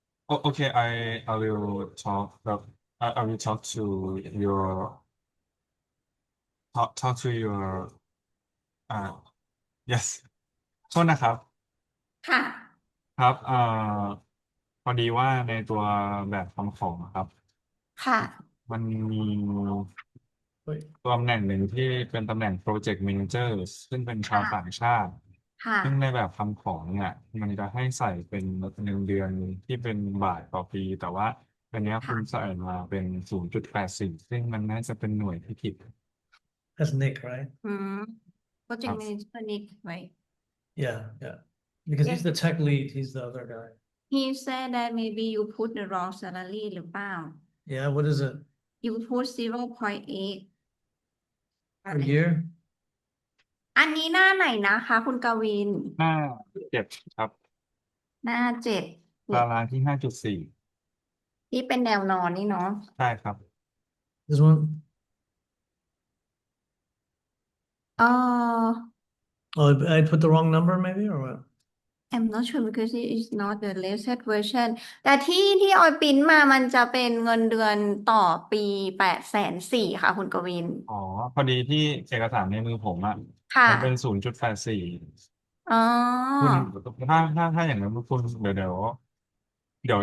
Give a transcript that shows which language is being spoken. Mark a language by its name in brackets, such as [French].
[English] Okay, I will talk. I will talk to your talk to your yes [Thai] โทษนะครับ ค่ะ ครับพอดีว่าในตัวแบบคำขอครับ ค่ะ มันมี เฮ้ย ตำแหน่งหนึ่งที่เป็นตำแหน่ง Project Manager ซึ่งเป็นชาวต่างชาติ ค่ะ ซึ่งในแบบคำขอเนี่ยมันจะให้ใส่เป็นเงินเดือนที่เป็นบาทต่อปี แต่ว่าอันเนี้ยคุณใส่มาเป็น 0.84 ซึ่งมันน่าจะเป็นหน่วยที่ผิด [English] That's Nick, right? [Thai] อืม Project Manager Nick right [English] Yeah. Because Yes. he's the tech lead, he's the other guy. He said that maybe you put the wrong salary [Thai] หรือเปล่า [English] Yeah, what is it? You put 0.8 Per year? [Thai] อันนี้หน้าไหนนะคะคุณกวิน หน้า7ครับ หน้า7 ตารางที่ 5.4 ที่เป็นแนวนอนนี่เนาะ ใช่ครับ [English] This one? [Thai] เออ [English] Oh, I put the wrong number maybe or what? I'm not sure because it is not the latest version [Thai] แต่ที่ออยปริ้นมามันจะเป็นเงินเดือนต่อปี804,000ค่ะคุณกวิน อ๋อ พอดีที่เอกสารในมือผมอ่ะ ค่ะ มันเป็น 0.84 อ๋อ คุณถ้าอย่างนั้นคุณเดี๋ยว